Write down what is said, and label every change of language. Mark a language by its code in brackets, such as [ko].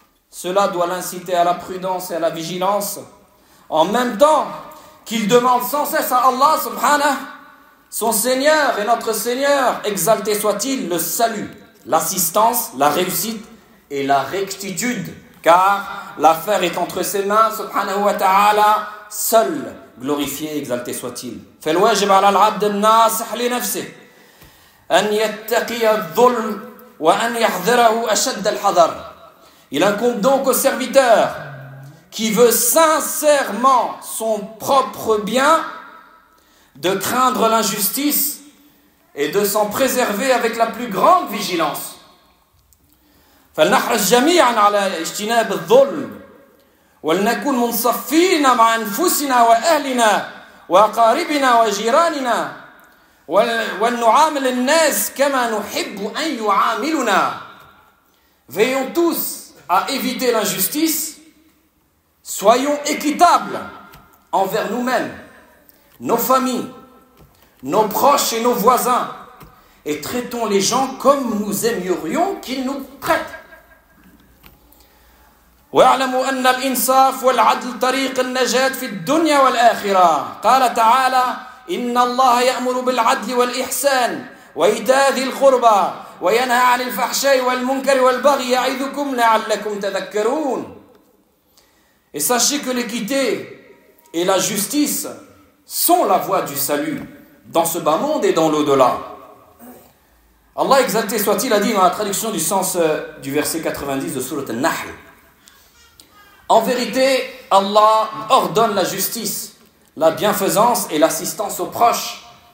[fr] Cela doit l'inciter à la prudence et à la vigilance, en même temps qu'il demande sans cesse à Allah [ar] subhanahu, [fr] son Seigneur et notre Seigneur, exalté soit-il, le salut, l'assistance, la réussite et la rectitude, car l'affaire est entre ses mains, [ar] subhanahu wa ta'ala, [fr] seul, glorifié, exalté soit-il. [ar] فالواجب على العبد الناصح لنفسه أن يتقي الظلم وأن يحذره أشد الحذر. [fr] Il incombe donc au serviteur qui veut sincèrement son propre bien de craindre l'injustice et de s'en préserver avec la plus grande vigilance. [ar] فلنحرص جميعا على اجتناب الظلم ولنكن منصفين مع أنفسنا وأهلنا وأقاربنا وجيراننا ولنعامل الناس كما نحب أن يعاملنا. [fr] Veillons tous à éviter l'injustice, soyons équitables envers nous-mêmes, nos familles, nos proches et nos voisins, et traitons les gens comme nous aimerions qu'ils nous traitent. [ar] واعلموا أن الإنصاف والعدل طريق النجاة في الدنيا والآخرة. قال تعالى إن الله يأمر بالعدل والإحسان وإيتاء ذي القربى وينهى عن الفحشاء والمنكر والبغي يعظكم لعلكم تذكرون. [fr] Et sachez que l'équité et la justice sont la voie du salut dans ce bas monde et dans l'au-delà. Allah exalté soit-il a dit dans la traduction du sens du verset 90 de Sourate An-Nahl: en vérité, Allah ordonne la justice, la bienfaisance et l'assistance aux proches.